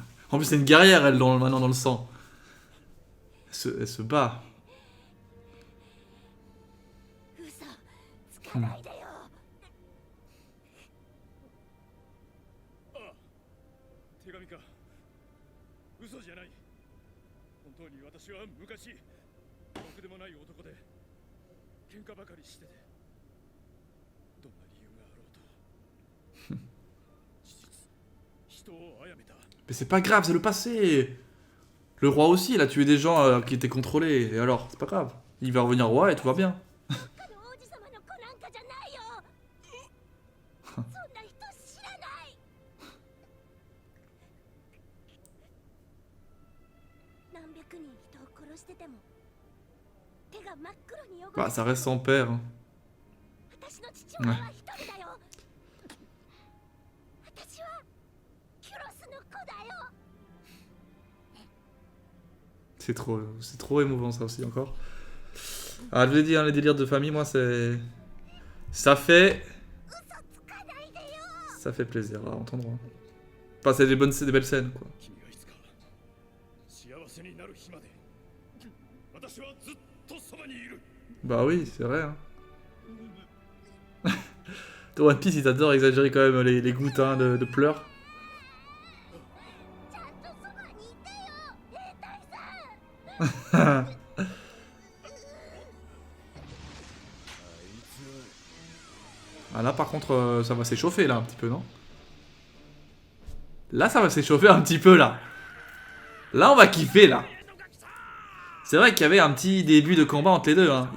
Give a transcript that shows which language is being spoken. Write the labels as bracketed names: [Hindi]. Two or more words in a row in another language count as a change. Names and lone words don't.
[French] En plus, c'est une guerrière, elle, maintenant dans le sang. Elle se bat. [Japanese] 嘘つかないでよ。ああ、手紙か。嘘じゃない。本当に私は昔、ろくでもない男で、喧嘩ばかりしてて、どんな理由があろうと。事実、人を殺めた。 [French] Mais c'est pas grave, c'est le passé. Le roi aussi, il a tué des gens qui étaient contrôlés. Et alors, c'est pas grave. Il va revenir roi et tout va bien. [Japanese] 他の王子様の子なんかじゃないよ。そんな人知らない。何百人人を殺してても手が真っ黒に汚れて [French] Bah, ça reste son père. Hein. [Japanese] 私の父親は一人だよ。私はキュロスの子だよ。 [French] C'est trop émouvant ça aussi encore. Ah, je l'ai dit, hein, les délires de famille, moi, c'est... Ça fait plaisir à entendre. Hein. Enfin, c'est c'est des belles scènes, quoi. [Japanese] 君がいつか幸せになる日まで、私はずっとそばにいる。 [French] Bah oui, c'est vrai. Hein. Dans One Piece, ils adorent exagérer quand même les gouttes hein, de pleurs. [Japanese] ちゃんとそばにいてよ、兵隊さん。 [French] Ah là par contre ça va s'échauffer là un petit peu non? Là ça va s'échauffer un petit peu là. Là on va kiffer là. C'est vrai qu'il y avait un petit début de combat entre les deux hein.